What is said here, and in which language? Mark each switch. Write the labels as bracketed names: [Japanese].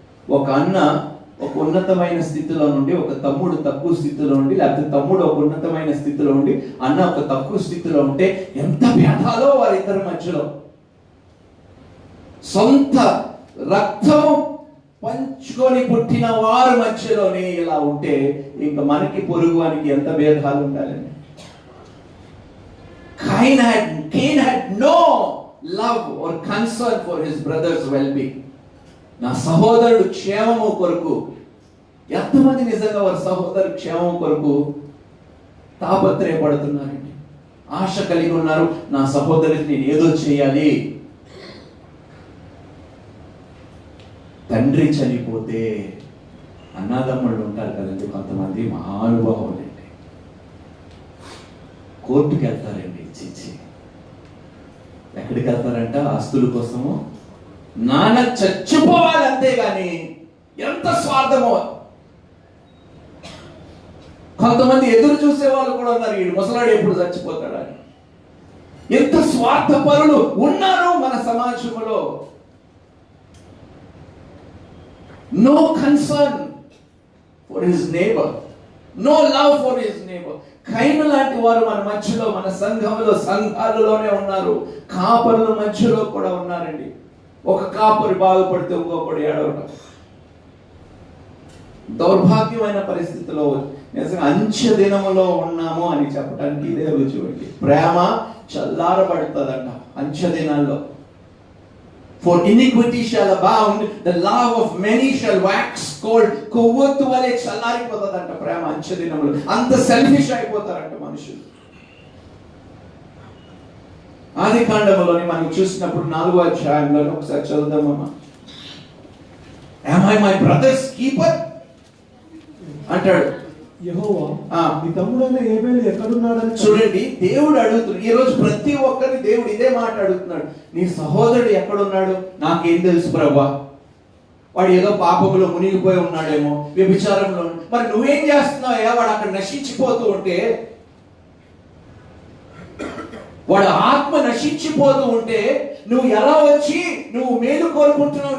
[Telugu] ఒక అన్న ఒక ఉన్నతమైన స్థితిలో నుండి, ఒక తమ్ముడు తక్కువ స్థితిలో ఉండి, లేకపోతే తమ్ముడు ఒక ఉన్నతమైన స్థితిలో ఉండి, అన్న ఒక తక్కువ స్థితిలో ఉంటే ఎంత భేదాలో వారిద్దరి మధ్యలో. సొంత రక్తము పంచుకొని పుట్టిన వారి మధ్యలోనే ఇలా ఉంటే ఇంకా మనకి పొరుగువానికి ఎంత భేదాలు ఉండాలండి. [English] Cain had no love or concern for his brother's well-being. [Telugu] నా సహోదరుడు క్షేమము కొరకు. ఎంతమంది నిజంగా వారి సహోదరు క్షేమం కొరకు తాపత్రయపడుతున్నారండి, ఆశ కలిగి ఉన్నారు. నా సహోదరుడికి నేను ఏదో చేయాలి. తండ్రి చనిపోతే అన్నదమ్ముళ్ళు ఉంటారు కదండి, కొంతమంది మహానుభావులండి, కోర్టుకి వెళ్తారండి. చిచ్చి, ఎక్కడికి వెళ్తారంట? ఆస్తుల కోసము. నాన్న చచ్చిపోవాలి అంతేగాని ఎంత స్వార్థమో. కొంతమంది ఎదురు చూసే వాళ్ళు కూడా ఉన్నారు, ఈ ముసలాడు ఎప్పుడు చచ్చిపోతాడని. ఎంత స్వార్థపరులు ఉన్నారు మన సమాజంలో. [English] No concern for his neighbor. No love for his neighbor. [Telugu] కైను లాంటి వారు మన మధ్యలో, మన సంఘంలో, సంఘాలలోనే ఉన్నారు. కాపరుల మధ్యలో కూడా ఉన్నారండి. ఒక కాపరి బాగుపడితే ఇంకొకడు ఏడవడం. దౌర్భాగ్యమైన పరిస్థితిలో అంచె దినములో ఉన్నాము అని చెప్పడానికి ఇదే రుజువు. ప్రేమ చల్లారబడుతుందంట అంచె దినాల్లో. [English] For iniquity shall abound, the love of many shall wax cold. [Telugu] కొవ్వొత్తు వలె చల్లారిపోతుందంట ప్రేమ అంచె దినములు. అంత సెల్ఫిష్ అయిపోతారంట మనుషులు. ఆది కాండములోని మనం చూసినప్పుడు 4వ అధ్యాయంలో ఒకసారి చదువుదామమ్మా. [English] Am I my brother's keeper [Telugu] అంటాడు యెహోవా నీ తమ్ముడైన ఏబేలు ఎక్కడున్నాడని. చూడండి, దేవుడు అడుగుతున్నాడు. ఈ రోజు ప్రతి ఒక్కరిని దేవుడు ఇదే మాట అడుగుతున్నాడు. నీ సహోదరుడు ఎక్కడున్నాడు? నాకేం తెలుసు ప్రభువా, వాడు ఏదో పాపములో మునిగిపోయి ఉన్నాడేమో, వ్యభిచారంలో. మరి నువ్వేం చేస్తున్నావా? వాడు అక్కడ నశించిపోతూ ఉంటే, వాడు ఆత్మ నశించిపోతూ ఉంటే నువ్వు ఎలా వచ్చి నువ్వు మేలు కోరుకుంటున్నావు?